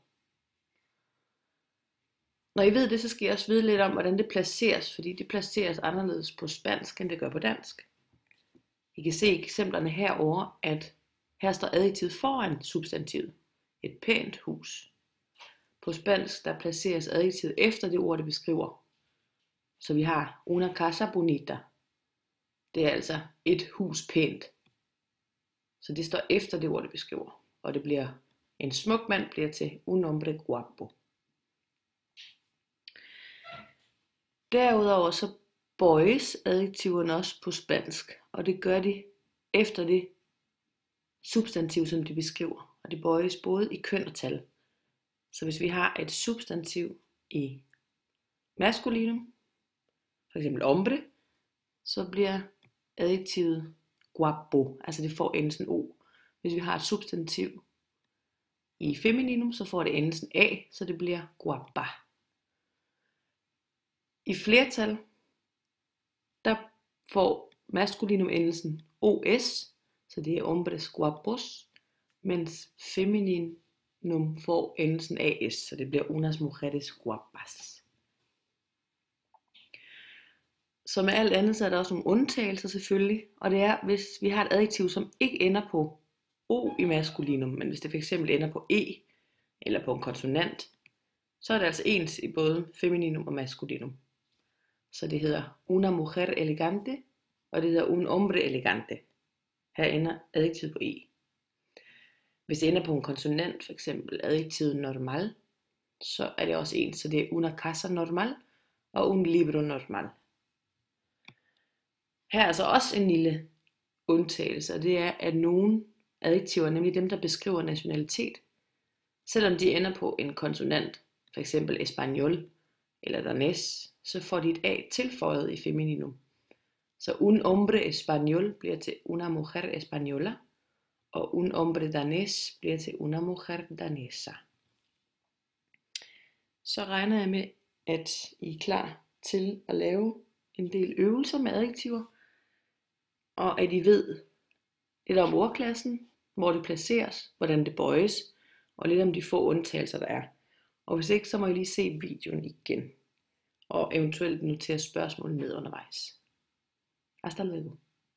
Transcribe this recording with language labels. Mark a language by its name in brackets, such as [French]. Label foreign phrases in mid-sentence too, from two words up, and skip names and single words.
[Danish] Når I ved det, så skal I også vide lidt om, hvordan det placeres, fordi det placeres anderledes på spansk, end det gør på dansk. I kan se i eksemplerne herover, at her står adjektivet foran substantivet. Et pænt hus. På spansk, der placeres adjektivet efter det ord, det beskriver. Så vi har [Spanish] una casa bonita. [Danish] Det er altså et hus pænt. Så det står efter det ord, det beskriver. Og det bliver, en smuk mand bliver til [Spanish] un hombre guapo. [Danish] Derudover så bøjes adjektiverne også på spansk. Og det gør de efter det substantiv, som de beskriver. Og det bøjes både i køn og tal. Så hvis vi har et substantiv i maskulinum, for eksempel hombre, så bliver adjektivet guapo, altså det får endelsen o. Hvis vi har et substantiv i femininum, så får det endelsen a, så det bliver guapa. I flertal, der får maskulinum endelsen os, så det er [Spanish] hombres guapos, [Danish] mens femininum får endelsen as, så det bliver [Spanish] unas mujeres guapas. [Danish] Som med alt andet, så er der også nogle undtagelser selvfølgelig, og det er, hvis vi har et adjektiv, som ikke ender på o i maskulinum, men hvis det fx ender på e, eller på en konsonant, så er det altså ens i både femininum og maskulinum. Så det hedder [Spanish] una mujer elegante, [Danish] og det hedder [Spanish] un hombre elegante. [Danish] Her ender adjektivet på e. Hvis det ender på en konsonant, f.eks. adjektivet normal, så er det også ens, så det er [Spanish] una casa normal [Danish] og [Spanish] un libro normal. [Danish] Her er altså også en lille undtagelse, og det er, at nogle adjektiver, nemlig dem, der beskriver nationalitet, selvom de ender på en konsonant, f.eks. espagnol eller danés, så får de et a tilføjet i femininum. Så [Spanish] un hombre español [Danish] bliver til [Spanish] una mujer española, [Danish] og [Spanish] un hombre danés [Danish] bliver til [Spanish] una mujer danesa. [Danish] Så regner jeg med, at I er klar til at lave en del øvelser med adjektiver, og at I ved lidt om ordklassen, hvor det placeres, hvordan det bøjes, og lidt om de få undtagelser, der er. Og hvis ikke, så må I lige se videoen igen, og eventuelt notere spørgsmål ned undervejs. [Spanish] Hasta luego.